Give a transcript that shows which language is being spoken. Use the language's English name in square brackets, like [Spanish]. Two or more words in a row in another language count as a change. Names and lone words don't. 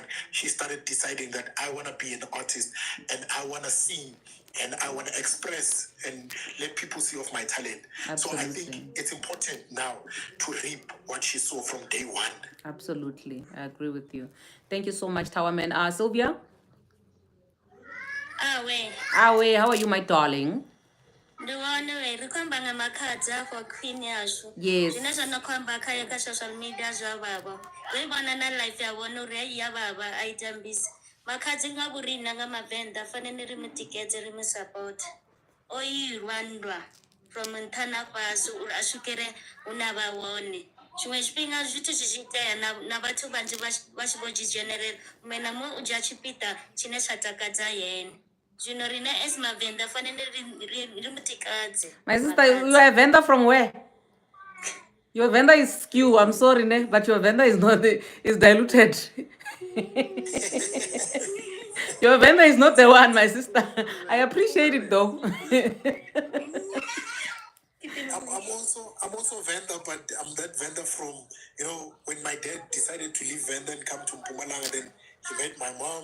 [English] She started deciding that I want to be an artist and I want to sing and I want to express and let people see of my talent. Absolutely. So I think it's important now to reap what she saw from day one. Absolutely. I agree with you. Thank you so much, Tawaman. Sylvia? Awe, how are you, my darling? Yes. [Venda] Zwine zwa no khomba kha [English] social media [Venda] zwa baba we vhona na life ya vona uri ya baba a ita mbisi makhadzi nga vhurina nga mavenḓa fanele ri mutikedze ri musupport o irwa ndwa from nṱha na fhasi uri a swikele hune a vha hone tshiṅwe tshifhinga zwithu zwi tshi itea na vhathu vhanzhi vha tshi vho dzhenelela muṅwe na muṅwe u dzhia tshipiḓa tshine tsha takadza yene. Zwino rine as mavenḓa fanele ri mutikadze. [English] My sister, you are a vendor from where? Your vendor is skew. I'm sorry, ne? But your vendor is not is diluted. Your vendor is not the one, my sister. I appreciate it though. I'm also a vendor, but I'm that vendor from, when my dad decided to leave vendor and come to Mpumalanga, then he met my mom.